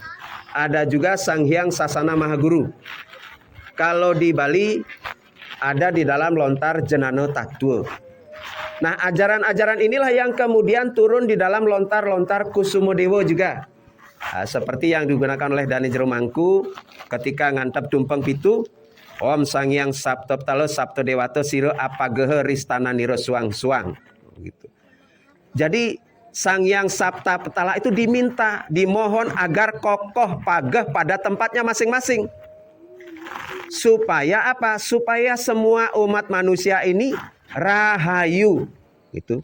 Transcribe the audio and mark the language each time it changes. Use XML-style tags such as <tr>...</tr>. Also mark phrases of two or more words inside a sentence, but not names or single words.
<id>Ada juga Sang Hyang Sasana Mahaguru. Kalau di Bali ada di dalam lontar Jenano Tattwa. Nah, ajaran-ajaran inilah yang kemudian turun di dalam lontar-lontar Kusumo Dewa juga. Nah, seperti yang digunakan oleh Dani Jero Mangku ketika</id> <ban>ngantep tumpeng pitu,</ban> <kaw>Om Sang Hyang Sapta Patala Sapta Dewata Sira Apagehe Ristana Niro Suang-suang</kaw> <id>gitu. Jadi Sang Hyang Sapta Patala itu dimohon agar kokoh pageh pada tempatnya masing-masing. Supaya apa? Supaya semua umat manusia ini rahayu gitu.</id>